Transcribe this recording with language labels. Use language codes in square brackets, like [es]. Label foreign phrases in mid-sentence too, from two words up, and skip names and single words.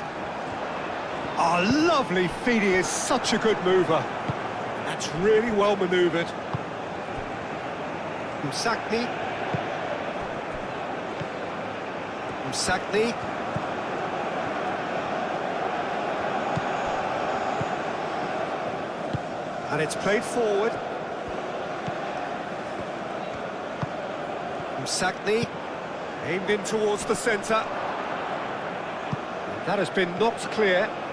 [en] Oh, lovely feed. He is such a good mover. That's really well manoeuvred. Umsakni. Umsakni. And it's played forward. Umsakni. Aimed in towards the centre. That has been knocked clear.